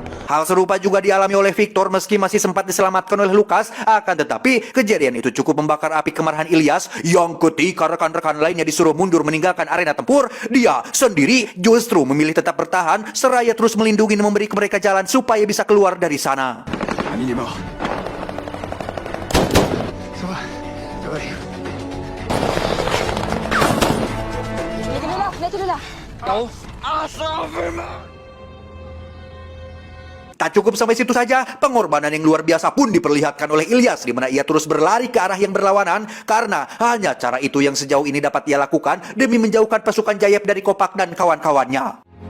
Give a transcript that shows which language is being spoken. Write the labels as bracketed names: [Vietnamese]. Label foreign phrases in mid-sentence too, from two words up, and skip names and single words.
[Indonesian] Hal serupa juga dialami oleh Victor meski masih sempat diselamatkan oleh Lukas, akan tetapi kejadian itu cukup membakar api kemarahan Ilyas yang ketika rekan-rekan lainnya disuruh mundur meninggalkan arena tempur, dia sendiri justru memilih tetap bertahan seraya terus melindungi dan memberi mereka jalan supaya bisa keluar dari sana. [French] Ami, il est mort. Ça va, ça va aller. Mettez-le là. [Indonesian] Tak cukup sampai situ saja, pengorbanan yang luar biasa pun diperlihatkan oleh Ilyas, di mana ia terus berlari ke arah yang berlawanan karena hanya cara itu yang sejauh ini dapat ia lakukan demi menjauhkan pasukan Jayep dari Kopak dan kawan-kawannya.